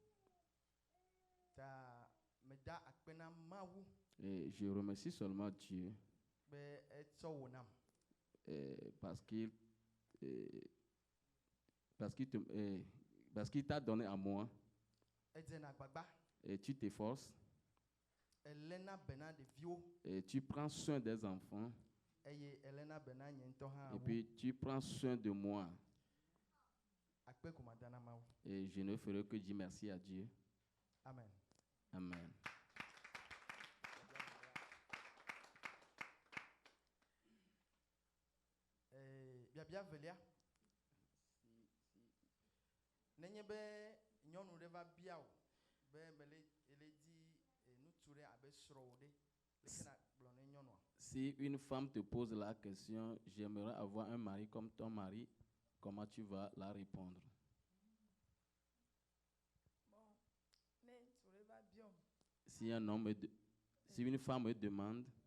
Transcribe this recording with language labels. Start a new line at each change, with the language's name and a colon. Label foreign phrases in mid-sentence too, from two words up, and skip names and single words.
French: Et je remercie seulement Dieu parce qu'il t'a donné à moi et tu t'efforces et tu prends soin des enfants et puis tu prends soin de moi. Et je ne ferai que dire merci à Dieu. Amen. Amen.
Ewe: Biabia velia. Nenye be nyɔnu ɖe va bia o
French: Si une femme te pose la question, j'aimerais avoir un mari comme ton mari, comment tu vas la répondre? Si si une femme me demande,